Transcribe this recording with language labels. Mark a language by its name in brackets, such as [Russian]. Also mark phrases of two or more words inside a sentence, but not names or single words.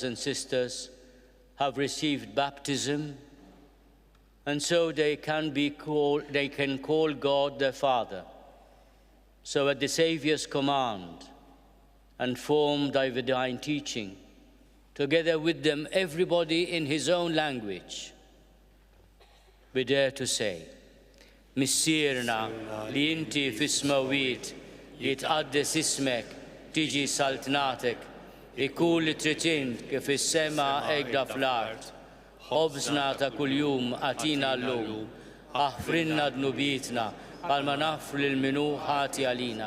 [English] and sisters, have received baptism, and so they can call God their Father. So at the Saviour's command and formed by divine teaching, together with them everybody in his own language, we dare to say, [Maltese] Missirna li inti fis-smawit li tqaddes ismek tiġi saltnatek, ikun li tritint kif is-sema hekk fl-art. Ħobżna ta' kuljum għatina llum, aħfrinna dnubietna bħalma nafru lil minu ħati għalina.